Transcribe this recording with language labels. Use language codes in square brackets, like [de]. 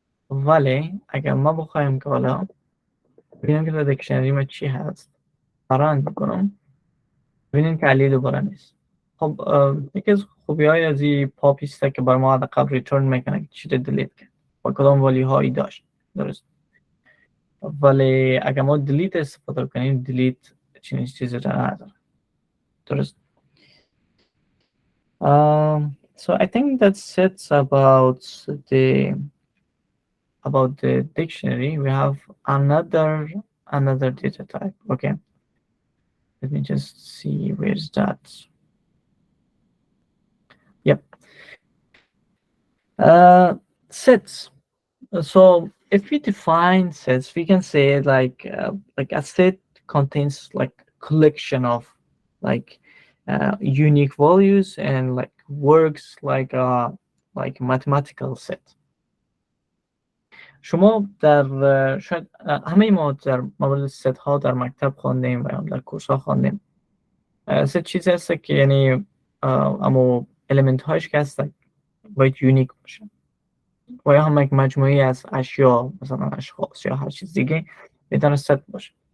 [fa] ولی اگر ما بخوایم که حالا ببینیم که در دیکشنری ما چی هست، ران بکنم، ببینیم که علی دوباره نیست. خب یکی از خوبی های از این پاپ است که بر ما حداقل ریترن میکنه که چی رو دیلیت کرد و کدام والیو هایی داشت. درست. ولی اگر ما دیلیت استفاده کنیم، دیلیت چنین چیزی رو نداره. درست. [en] So I think that's it the about the dictionary. We have another data type. Okay, let me just see where's that. Yep. Sets. So if we define sets, we can say like a set contains like collection of like unique values and like works like mathematical set. [fa] شما در شاید همه ما در مورد ست ها در مکتب خواندیم و یا در کورس ها خواندیم. ست چیزی هست که یعنی اما المنت هاش که هست باید یونیک باشه و یا هم یک مجموعی از اشیا مثلا اشخاص یا هر چیز دیگه میتونه ست باشه.